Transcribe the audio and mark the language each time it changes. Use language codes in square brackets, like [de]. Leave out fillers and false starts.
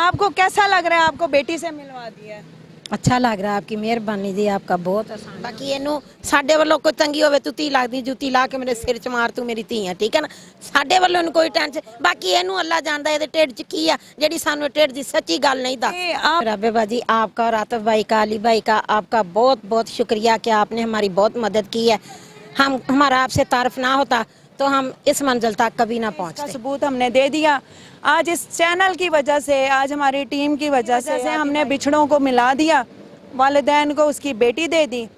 [hi] कैसा लग रहा है आपको बेटी से मिलवा दिया है? अच्छा लग रहा है, आपकी मेहरबानी जी, आपका बहुत आसान। [pa] ਬਾਕੀ ਇਹਨੂੰ ਸਾਡੇ ਵੱਲੋਂ ਕੋਈ ਤੰਗੀ ਹੋਵੇ ਤੂੰ ਤੀ ਲੱਗਦੀ ਜੁੱਤੀ ਲਾ ਕੇ ਮੇਰੇ ਸਿਰ 'ਚ ਮਾਰ ਤੂੰ ਮੇਰੀ ਧੀ ਆ ਠੀਕ ਹੈ ਨਾ ਸਾਡੇ ਵੱਲੋਂ ਇਹਨੂੰ ਕੋਈ ਟੈਨਸ਼ਨ ਬਾਕੀ ਇਹਨੂੰ ਅੱਲਾ ਜਾਣਦਾ ਇਹਦੇ ਢਿੱਡ 'ਚ ਕੀ ਆ ਜਿਹੜੀ ਸਾਨੂੰ ਇਹ ਢਿੱਡ ਦੀ ਸੱਚੀ ਗੱਲ नहीं ਦੱਸ [hi] आप रबे बाजी आपका और आतिफ भाई का, अली भाई का, आपका बहुत बहुत शुक्रिया कि आपने हमारी बहुत मदद की है। हमारा आपसे तारफ ना होता तो हम इस मंजिल तक कभी ना इसका पहुंचते। सबूत हमने दे दिया। आज इस चैनल की वजह से, आज हमारी टीम की वजह से हमने बिछड़ों को मिला दिया, वालिदैन को उसकी बेटी दे दी।